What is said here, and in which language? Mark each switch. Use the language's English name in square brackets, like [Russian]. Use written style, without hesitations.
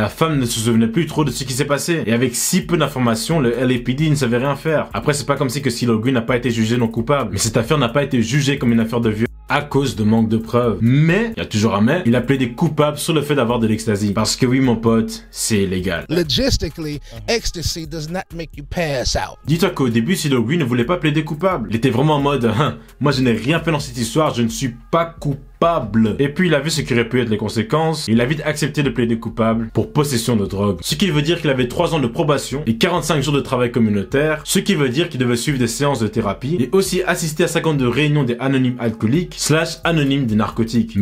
[French] La femme ne se souvenait plus trop de ce qui s'est passé. Et avec si peu d'informations, le LAPD ne savait rien faire. Après c'est pas comme si que CeeLo Green n'a pas été jugé non coupable. Mais cette affaire n'a pas été jugée comme une affaire de viol à cause de manque de preuves. Mais, il y a toujours un mais, il a plaidé coupable sur le fait d'avoir de l'ecstasy. Parce que oui, mon pote, c'est illégal. [English] Logistically, ecstasy does not make you pass out. [French] Dis-toi qu'au début, CeeLo Green ne voulait pas plaider coupable. Il était vraiment en mode, moi je n'ai rien fait dans cette histoire, je ne suis pas coupable. Et puis il a vu ce qui aurait pu être les conséquences, et il a vite accepté de plaider coupable pour possession de drogue. Ce qui veut dire qu'il avait 3 ans de probation et 45 jours de travail communautaire, ce qui veut dire qu'il devait suivre des séances de thérapie et aussi assister à 52 réunions des anonymes alcooliques / anonymes des narcotiques.